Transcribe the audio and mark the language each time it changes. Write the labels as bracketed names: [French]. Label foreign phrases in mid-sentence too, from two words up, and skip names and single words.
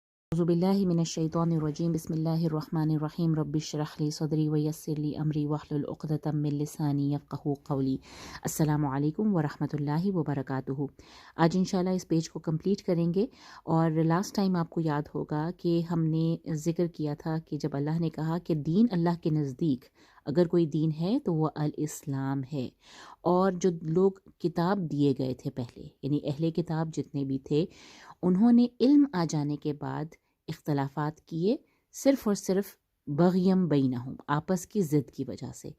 [Arabic] أعوذ بالله من الشيطان الرجيم بسم الله الرحمن الرحيم رب اشرح لي صدري ويسر لي أمري واحلل عقدة من لساني يفقهوا قولي. السلام عليكم ورحمة الله وبركاته. [Hindi] आज इंशाल्लाह इस पेज को कंप्लीट करेंगे। और लास्ट टाइम आपको याद होगा कि हमने ज़िक्र किया था कि जब अल्लाह ने कहा कि दीन अल्लाह के नज़दीक अगर कोई दीन है तो वह अल इस्लाम है। और जो लोग किताब दिए गए थे पहले, यानी अहले किताब जितने भी थे, उन्होंने इल्म आ जाने के बाद इख्तलाफात किए, सिर्फ़ और सिर्फ [Arabic] بغيا بينهم, [Hindi] आपस की ज़िद की वजह से।